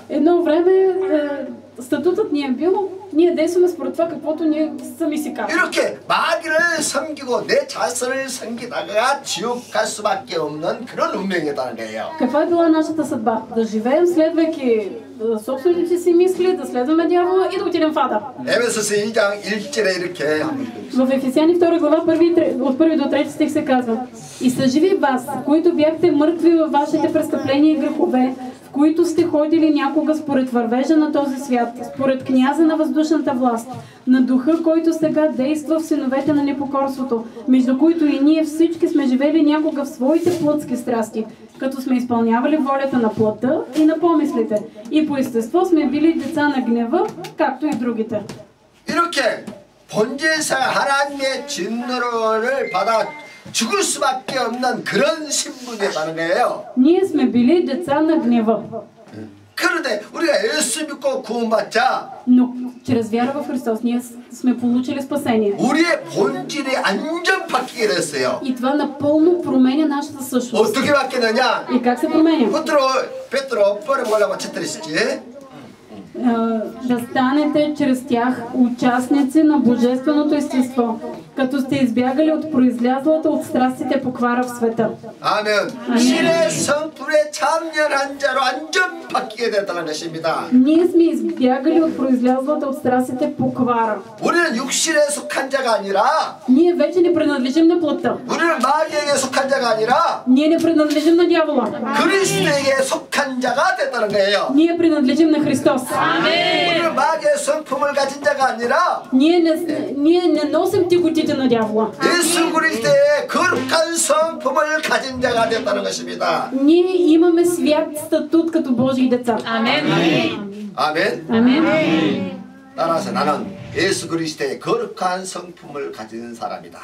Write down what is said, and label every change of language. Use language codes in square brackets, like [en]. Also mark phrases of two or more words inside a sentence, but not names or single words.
[bg] Едно време статутът ни е бил, ние действаме според това, каквото ние сами си казваме. [ko] 이렇게 마귀를 섬기고 내 자신을 섬기다가 지옥 갈 수밖에 없는 그런 운명이었다는 거예요. [bg] Каква е била нашата съдба? Да живеем следвайки собствените си мисли, да следваме дявола и да отидем в ада. [ko] 에베소서 2장 1절에 이렇게 [bg] В Ефесяни 2 глава от 1 до 3 стих се казва: И съживи вас, които бяхте мъртви във вашите престъпления и грехове, в които сте ходили някога според вървежа на този свят, според княза на въздушната власт, на духа, който сега действа в синовете на непокорството, между които и ние всички сме живели някога в своите плътски страсти, като сме изпълнявали волята на плътта и на помислите, и по естество сме били деца на гнева, както и другите. [ko] 이렇게 본질상 하나님의 진노를 받아 죽을 수밖에 없는 그런 신분이라는 거예요. [bg] Ние сме били деца на гнева, [ko] 그런데 우리가 예수 믿고 구원받자 [bg] но чрез вяра в Христос ние сме получили спасение. [ko] 우리의 본질이 완전 바뀌게 됐어요. [bg] И това напълно променя нашата същност. [ko] 어떻게 바뀌느냐? [bg] И как се променя? Петро първо глава 40. Да станете чрез тях участници на божественото естество, като сте избягали от произлязлата от страстите поквара в света. [ko] 아멘. 신의 성품에 참여한 자로 완전 바뀌게 됐다는 것입니다. [bg] Ние сме избягали от произлязлата от страстите поквара. [ko] 우리는 육신에 속한 자가 아니라 [bg] Ние вече не принадлежим на плътта. [ko] 우리는 마귀에게 속한 자가 아니라 [bg] Ние не принадлежим на дявола. [ko] 그리스도에게 속한 자가 됐다는 거예요. [bg] Ние принадлежим на Христос. [ko] 우리는 마귀의 성품을 가진 자가 아니라 [bg] Ние не носим тиготите на дявола. [ko] 예수 그리스도의 거룩한 성품을 가진 자가 됐다는 것입니다. [bg] Ние имаме свят статут като Божии деца. Амен. [ko] 아멘. [bg] Амин. [ko] 따라서 나는 예수 그리스도의 거룩한 성품을 가진 사람이다.